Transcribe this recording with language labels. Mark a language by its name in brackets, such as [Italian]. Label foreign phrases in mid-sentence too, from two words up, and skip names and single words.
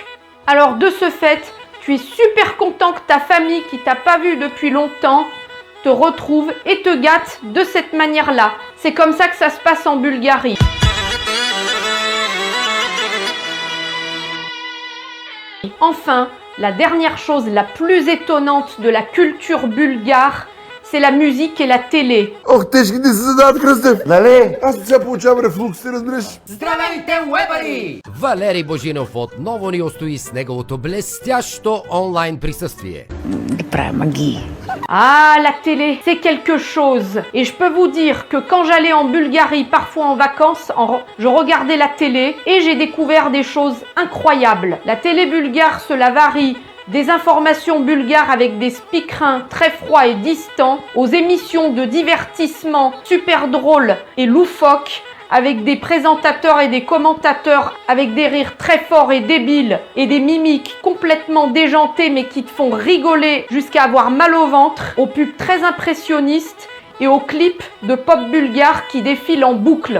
[French] Alors de ce fait, tu es super content que ta famille qui t'a pas vu depuis longtemps te retrouve et te gâte de cette manière-là. C'est comme ça que ça se passe en Bulgarie. Enfin, la dernière chose la plus étonnante de la culture bulgare, c'est la musique et la télé. [Bulgarian] Ох, тежки да се задават, Кръстев. Нали? Аз сега получавам рефлукс, ти разбираш. Здравейте, уебари! Валери Божинов отново ни устои с неговото блестящо онлайн присъствие. Да правя магии. [French] Ah, la télé, c'est quelque chose. Et je peux vous dire que quand j'allais en Bulgarie, parfois en vacances, je regardais la télé et j'ai découvert des choses incroyables. La télé bulgare, cela varie des informations bulgares avec des speakerins très froids et distants, aux émissions de divertissement super drôles et loufoques, avec des présentateurs et des commentateurs avec des rires très forts et débiles et des mimiques complètement déjantées mais qui te font rigoler jusqu'à avoir mal au ventre, aux pubs très impressionnistes et aux clips de pop bulgare qui défilent en boucle.